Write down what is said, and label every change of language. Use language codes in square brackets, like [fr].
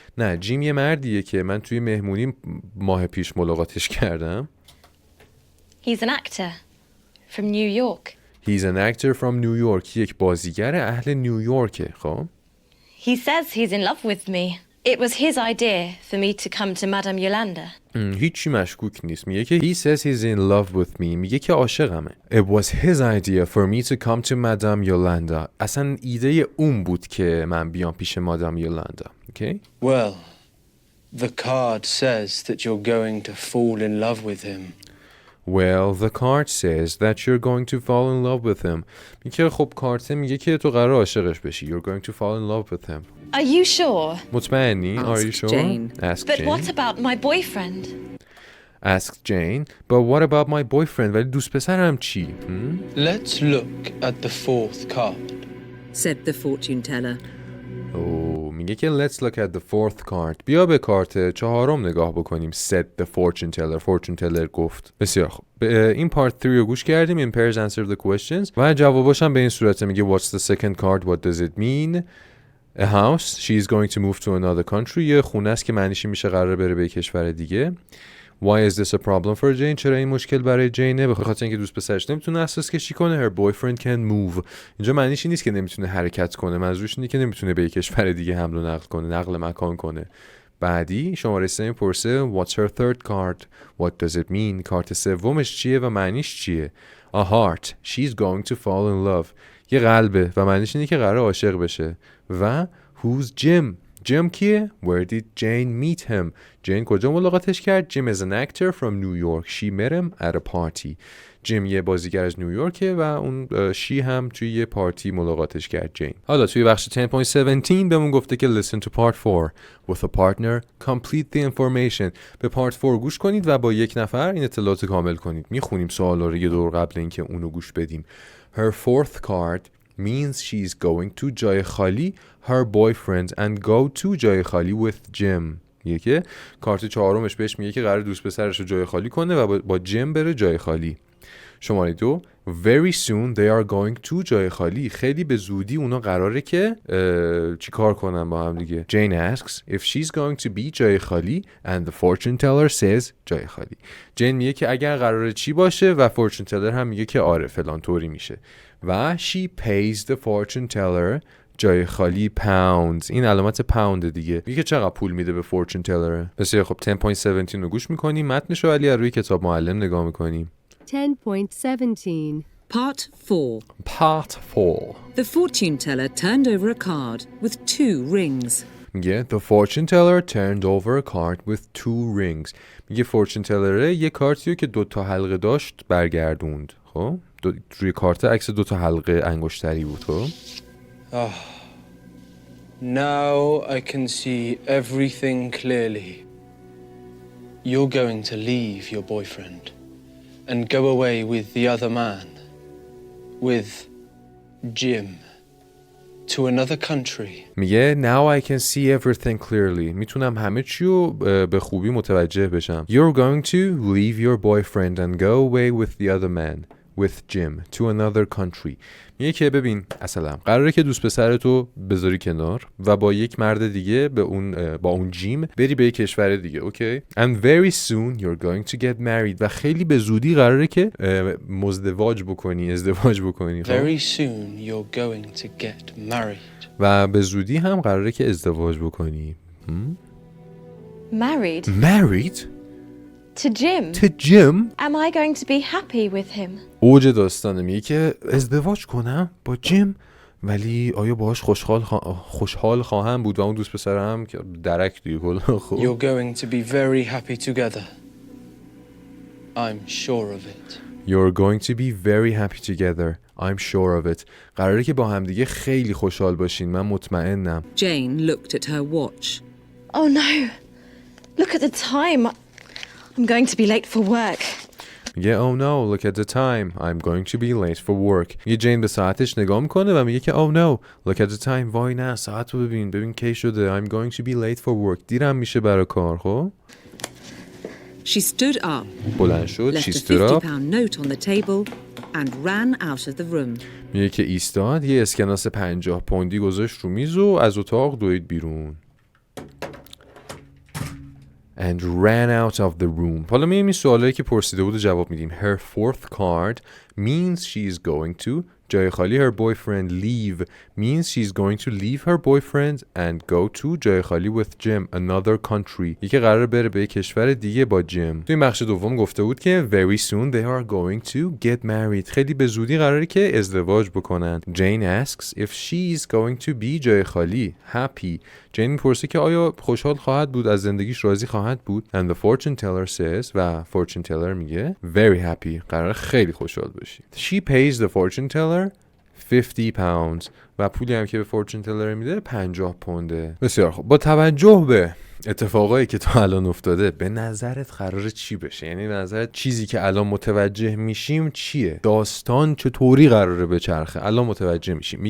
[fa] نه جیم یه مردیه که من توی مهمونی ماه پیش ملاقاتش کردم. [en] He's an actor from New York. He's an actor from New York. [fa] یک بازیگر اهل نیویورکه. خب [en] He says he's in love with me. It was his idea for me to come to Madame Yolanda. [fa] هیچی مشکوک نیست. میگه که [en] he says he's in love with me. [fa] میگه که عاشقمه. [en] It was his idea for me to come to Madame Yolanda. [fa] اصلا ایده اون بود که من بیام پیش مادام یولاندا. [en] Okay? Well, the card says that you're going to fall in love with him. Well, the card says that you're going to fall in love with him. [fa] میگه خب کارت میگه که تو قرار عاشقش بشی. [en] You're going to fall in love with him. Are you sure? [fa] مطمئنی؟ [en] Are you Asked sure? Jane. Asked But Jane. what about my boyfriend? Asked Jane. But what about my boyfriend? [fa] ولی دوست پسرم چی؟ [en] Let's look at the fourth card. Said the fortune teller. [fa] میگه که [en] let's look at the fourth card. [fa] بیا به کارت چهارم نگاه بکنیم. [en] Said the fortune teller. Fortune teller گفت. [fa] بسیار خوب. به این [en] part 3 [fa] رو گوش کردیم. [en] In pairs answer the questions. [fa] و جواباش هم به این صورت میگه [en] what's the second card? What does it mean? A house. She's going to move to another country. [fa] یه خونه است که معنیش میشه قراره بره به کشور دیگه. [en] Why is this a problem for Jane? [fa] چرا این مشکل برای جینه؟ به خاطر اینکه دوست پسرش نمیتونه اساس کشی کنه. [en] Her boyfriend can move. [fa] اینجا معنیش این نیست که نمیتونه حرکت کنه. منظورش اینه که نمیتونه به یک کشور دیگه حمل و نقل کنه، نقل مکان کنه. بعدی شماره 3 میپرسه [en] What's her third card? What does it mean? [fa] کارت سومش چیه و معنیش چیه؟ [en] A heart. She's going to fall in love. [fa] یه قلبه و معنیش اینه که قراره عاشق بشه. و [en] Who's Jim? [fa] جیم کیه؟ [en] Where did Jane meet him? [fa] جین کجا ملاقاتش کرد؟ [en] Jim is an actor from New York. She met him at a party. [fa] جیم یه بازیگر از نیویورکه و اون she هم توی یه پارتی ملاقاتش کرد جین. حالا توی بخش 10.17 بهمون گفته که [en] listen to part 4. With a partner, complete the information. [fa] به part 4 گوش کنید و با یک نفر این اطلاعات کامل کنید. میخونیم سوالا رو یه دور قبل اینکه اونو گوش بدیم. [en] Her fourth card means she's going to جای خالی her boyfriend and go to جای خالی with Jim. [fa] میگه که کارت چهارمش بهش میگه که قرار دوست پسرش رو جای خالی کنه و با جیم بره جای خالی. شماره 2 [en] very soon they are going to جای خالی. [fa] خیلی به زودی اونا قراره که چی کار کنن با هم دیگه. [en] Jane asks if she's going to be جای خالی and the fortune teller says جای خالی. [fa] جین میگه که اگر قراره چی باشه و fortune teller هم میگه که آره فلان طوری میشه و [en] she pays the fortune teller [fa] جای خالی pounds. این علامت پاوند دیگه. میگه چقدر پول میده به fortune teller. بسیار خب 10.17 رو گوش میکنیم. متنش رو ولی روی کتاب معلم نگاه میکنیم. 10.17. [en] Part 4. Part 4. The fortune teller turned over a card with 2 rings. [fa] میگه [en] the fortune teller turned over a card with 2 rings. [fa] میگه fortune teller یه کارتیو که 2 تا حلقه داشت برگردوند. خب روی کارت عکس 2 تا حلقه انگشتری بود. خب [en] Now I can see everything clearly. You're going to leave your boyfriend and go away with the other man, with Jim, to another country. [fa] میگه [en] now I can see everything clearly. [fa] میتونم همه چی رو به خوبی متوجه بشم. [en] You're going to leave your boyfriend and go away with the other man, with Jim, to another country. [fa] میگه که ببین اصلا قراره که دوست پسرتو بذاری کنار و با یک مرد دیگه با اون جیم بری به یک کشور دیگه. اوکی. [en] And very soon you're going to get married. [fa] و خیلی به زودی قراره که ازدواج بکنی. [en] Very soon you're going to get married. [fa] و به زودی هم قراره که ازدواج بکنی. [en] Married? Married? To Jim? To Jim? Am I going to be happy with him? [fa] اوج داستانه. میگه که ازدواج کنم با جیم ولی آیا باهاش خوشحال خواهم بود و اون دوست پسرم که درک دیگه کلا. خب [en] You're going to be very happy together. I'm sure of it. You're going to be very happy together. I'm sure of it. [fa] قراره که با هم دیگه خیلی خوشحال باشین. من مطمئنم. [en] Jane looked at her watch. Oh no. Look at the time. I'm going to be late for work. [fa] میگه [en] oh no, look at the time. I'm going to be late for work. [fa] یه جین به ساعتش نگاه میکنه و میگه که [en] oh no, look at the time. [fa] وای نه ساعت رو ببین کی شده. [en] I'm going to be late for work. [fa] دیرم میشه برای کار. خب [en] She stood up. [fa] بلند شد. [en] Left She a stood up. £50 note on the table and ran out of the room. [fa] میگه که ایستاد یه اسکناس 50 پوندی گذاشت رو میز و از اتاق دوید بیرون. [en] And ran out of the room. [fa] حالا می‌بینیم این سوالایی که پرسیده بود جواب میدیم. [en] Her fourth card means she's going to جای خالی her boyfriend leave means she's going to leave her boyfriend and go to جای خالی with Jim another country. [fa] یکی قراره بره به یک کشور دیگه با جیم. تو این بخش دوم گفته بود که [en] very soon they are going to get married. [fa] خیلی به زودی قراره که ازدواج بکنن. [en] Jane asks if she's going to be جای خالی happy. [fa] جین میپرسه که آیا خوشحال خواهد بود، از زندگیش راضی خواهد بود. [en] And the fortune teller says [fa] و fortune teller میگه [en] very happy. [fa] قراره خیلی خوشحال باشی. [en] She pays the fortune teller £50 [fa] و پولی هم که به فورچون تلر میده 50 پونده. بسیار خوب. با توجه به اتفاقایی که تا الان افتاده به نظرت قراره چی بشه؟ یعنی به نظرت چیزی که الان متوجه میشیم چیه؟ داستان چطوری قراره بچرخه؟ الان متوجه میشیم.